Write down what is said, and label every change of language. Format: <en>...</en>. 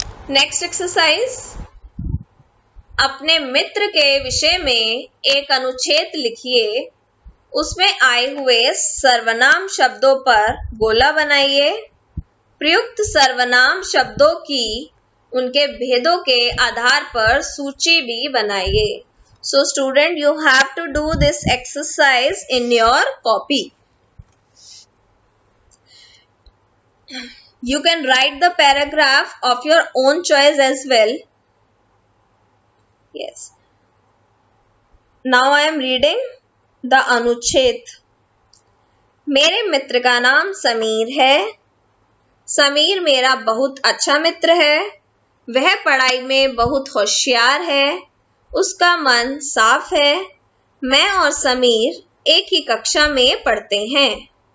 <en>next exercise,</en> <hi>अपने मित्र के विषय में एक अनुच्छेद लिखिए, उसमें आए हुए सर्वनाम शब्दों पर गोला बनाइए। प्रयुक्त सर्वनाम शब्दों की उनके भेदों के आधार पर सूची भी बनाइए।</hi> <en>So student, you have to do this exercise in your copy. You can write the paragraph of your own choice as well. Yes. Now I am reading the अनुच्छेद।</en> <hi>मेरे मित्र का नाम समीर है। समीर मेरा बहुत अच्छा मित्र है। वह पढ़ाई में बहुत होशियार है। उसका मन साफ है। मैं और समीर एक ही कक्षा में पढ़ते हैं।</hi>